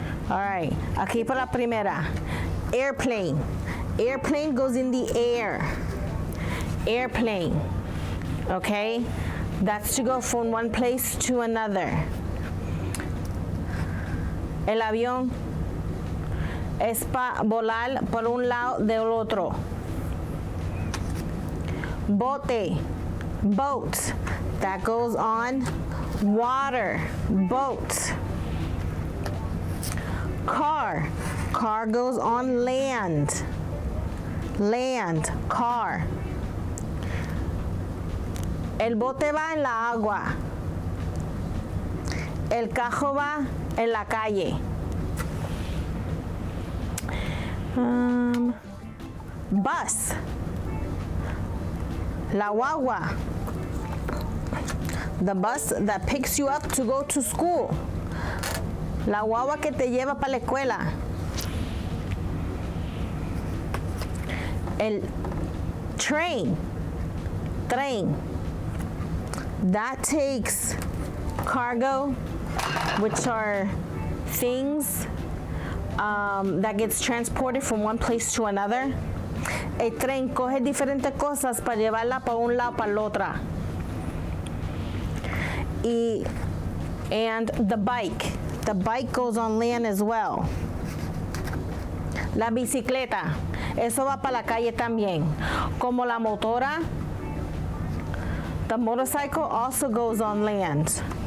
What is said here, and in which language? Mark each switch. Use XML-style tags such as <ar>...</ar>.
<en>All right.</en> <es>Aquí para la primera. Airplane.</es> <en>Airplane goes in the air. Airplane. Okay? That's to go from one place to another.</en> <es>El avión es para volar por un lado del otro.</es> <en>Bote, boat, that goes on water, boat. Car, car goes on land, land, car.</en> <es>El bote va en la agua. El carro va en la calle.</es> <en>Bus.</en> <es>La guagua.</es> <en>The bus that picks you up to go to school.</en> <es>La guagua que te lleva para la escuela.</es> <en>El train. Train. That takes cargo, which are things that gets transported from one place to another.</en> <es>El tren coge diferentes cosas para llevarla para un lado para la otra.</es> <en>And the bike goes on land as well.</en> <es>La bicicleta, eso va para la calle también. Como la motora,</es> <en>the motorcycle also goes on land.</en>